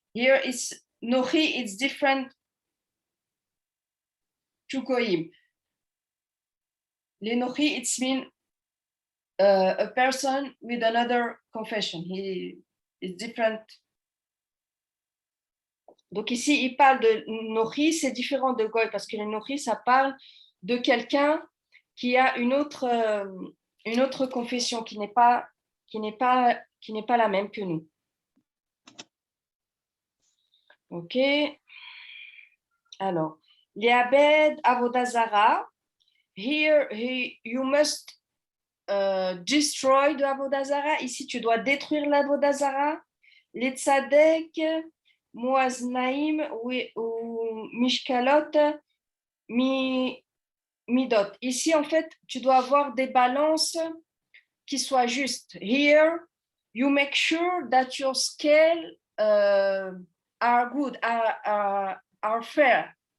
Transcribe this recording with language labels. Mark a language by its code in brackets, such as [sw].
[en] Here is Nochi, it's different to Goyim. Les Nochi, it's mean a person with another confession. He is different. [fr] Donc ici, il parle de Nochi, c'est différent de Goy, parce que le Nochi, ça parle de quelqu'un qui a une autre confession qui n'est pas la même que nous. [he] Ok. Alors, Liabed Avodah Zara. [en] Here, you must destroy the Avodah Zara. [fr] Ici, tu dois détruire l'Avodah Zara. Les [he] tzadek, muaznaim [fr] ou [he] mishkalot, midot. [fr] Ici, en fait, tu dois avoir des balances qui soient justes. [en] Here, you make sure that your scale are good, are fair.